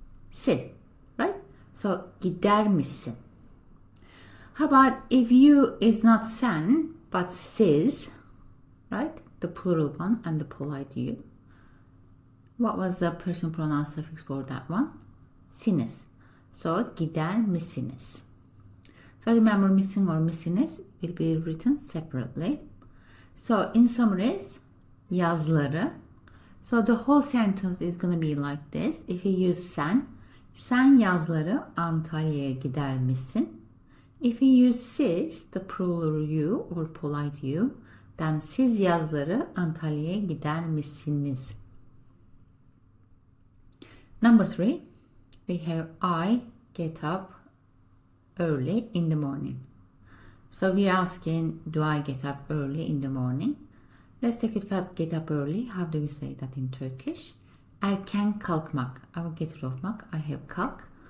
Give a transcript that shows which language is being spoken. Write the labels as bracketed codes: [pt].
[en] Sin, right? So gider misin? How about if you is not sen but siz, right? The plural one and the polite you. What was the personal pronoun suffix for that one? Siniz. So gider misiniz? So remember, missing or misiniz will be written separately. So in summaries, yazları. So the whole sentence is going to be like this. If you use [tr] sen, sen yazları Antalya'ya gider misin? [en] If you use siz, the plural you or polite you, then [tr] siz yazları Antalya'ya gider misiniz? [en] Number 3, we have I get up early in the morning. So we are asking, do I get up early in the morning? Let's take a look at get up early. How do we say that in Turkish? Erken kalkmak. I will get rid of mak. I have kalk.